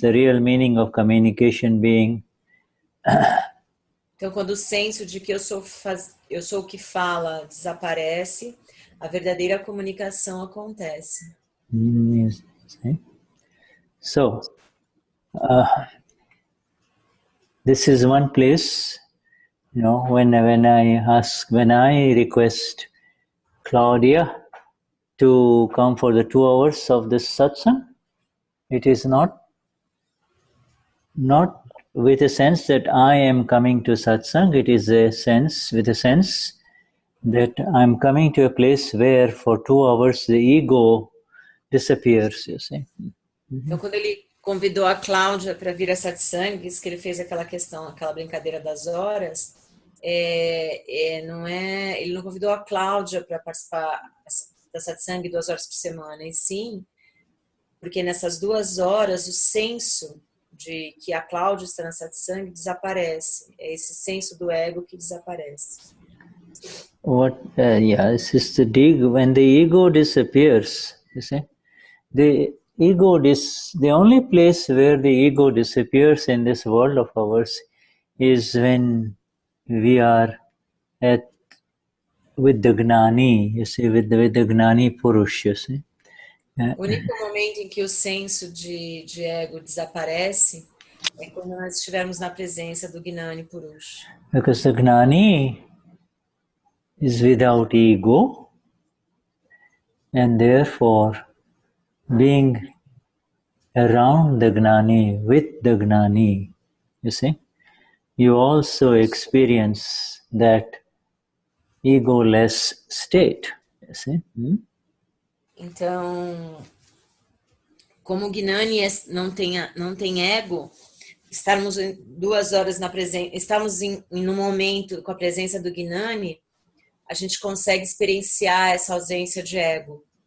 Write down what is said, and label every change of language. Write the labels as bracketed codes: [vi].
[en] The real meaning of communication being. [pt] Então, quando o senso de que eu sou o que fala desaparece, a verdadeira comunicação acontece. [en] Yes, see? So, this is one place, when I request Claudia to come for the 2 hours of this satsang, it is not with a sense that I am coming to satsang. It is with a sense that I'm coming to a place where for 2 hours the ego disappears, you see. [pt] Então, quando ele convidou a Cláudia para vir a satsang, isso que ele fez aquela brincadeira das horas, ele não convidou a Cláudia para participar da satsang 2 horas por semana, e sim, porque nessas 2 horas o senso de que a Cláudia está na satsang desaparece. É esse senso do ego que desaparece. [en] It's just when the ego disappears, you see, the only place where the ego disappears in this world of ours is when we are with the Gnani, you see, with the Gnani Purush, you see. [pt] O único momento em que o senso de ego desaparece é quando nós estivermos na presença do Gnani Purush. [en] Because the Gnani is without ego, and therefore being around the Gnani, with the Gnani, you see, you also experience that egoless state, you see. [pt] Então, como o Gnani não tem ego, estarmos 2 horas na presença, estamos em um momento com a presença do Gnani, a gente consegue experienciar essa ausência de ego.